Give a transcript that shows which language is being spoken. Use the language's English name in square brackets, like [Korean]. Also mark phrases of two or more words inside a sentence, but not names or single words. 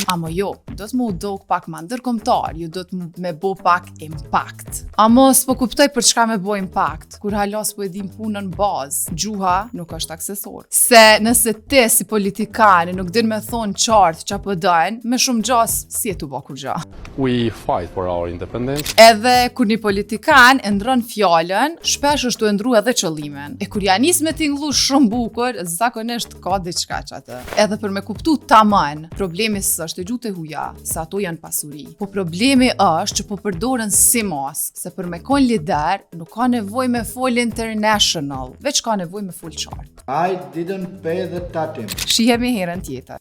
[Albanian] Amo jo, do të më u dok pak ma ndërkombëtar, ju do të me bo pak impact. Amo s'po kuptoj për çka me bo impact, kur halas po e dim punën bazë, gjuha nuk është aksesor. Se nëse ti si politikan nuk din me thonë qartë qa po dojnë, me shumë gjas si e tu bo kur gja. [English] We fight for our independence. [Albanian] Edhe kur një politikan e ndron fjallën, shpesh është të ndru edhe qëllimin. E kur ja nis me tinglu shumë bukur, zakonisht ka diçka qatë. Edhe për me kuptu tamam, problemi s'është e gjutë e huja, se ato janë pasuri. Po problemi është që po përdoren si mas, se për me kon lider, nuk ka nevoj me fol international, veç ka nevoj me fol qartë. [English] I didn't pay the tatim. [Albanian] Shihemi herën tjetër.